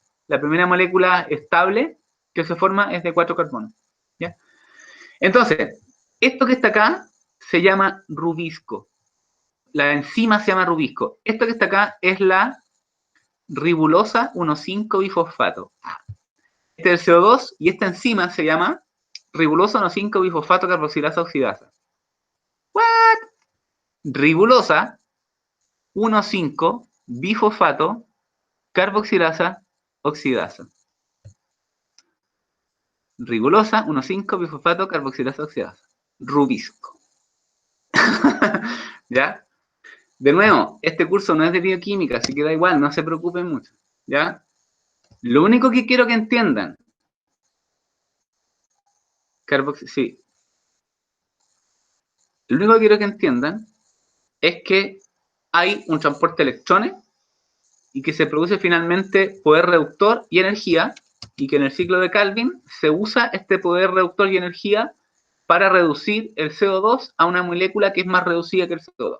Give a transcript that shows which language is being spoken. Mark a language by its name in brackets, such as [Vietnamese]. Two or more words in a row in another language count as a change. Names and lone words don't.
[Spanish] La primera molécula estable que se forma es de 4 carbonos, ¿ya? Entonces, esto que está acá se llama rubisco. La enzima se llama rubisco. Esto que está acá es la ribulosa 1,5-bifosfato. Este es el CO2 y esta enzima se llama ribulosa 1,5-bifosfato carboxilasa oxidasa. ¿What? Ribulosa 1,5-bifosfato carboxilasa oxidasa. Ribulosa 1,5-bifosfato carboxilasa oxidasa. Rubisco. ¿Ya? De nuevo, este curso no es de bioquímica, así que da igual, no se preocupen mucho. ¿Ya? Lo único que quiero que entiendan. Sí. Lo único que quiero que entiendan es que hay un transporte de electrones y que se produce finalmente poder reductor y energía, y que en el ciclo de Calvin se usa este poder reductor y energía para reducir el CO2 a una molécula que es más reducida que el CO2.